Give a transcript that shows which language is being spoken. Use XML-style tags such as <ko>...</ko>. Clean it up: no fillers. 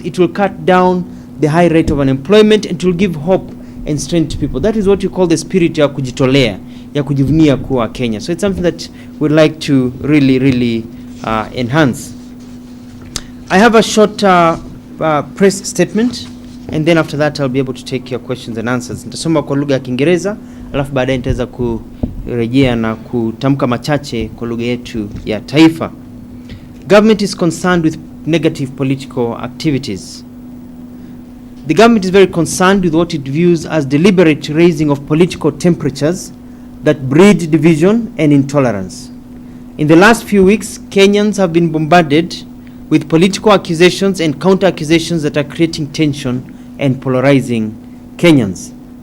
<en>It will cut down the high rate of unemployment, and it will give hope and strength to people. That is what you call the spirit</en> <sw>ya kujitolea, ya kujivunia kuwa Kenya.</sw> <en>So it's something that we'd like to really enhance. I have a short press statement, and then after that I'll be able to take your questions and answers.</en> <sw>Nitasoma kwa lugha ya Kiingereza, alafu baadaye nitaweza kurejea na kutamka machache kwa lugha yetu ya taifa.</sw> <en>Government is concerned with negative political activities. The government is very concerned with what it views as deliberate raising of political temperatures that breed division and intolerance. In the last few weeks, Kenyans have been bombarded with political accusations and counter-accusations that are creating tension and polarizing Kenyans.</en>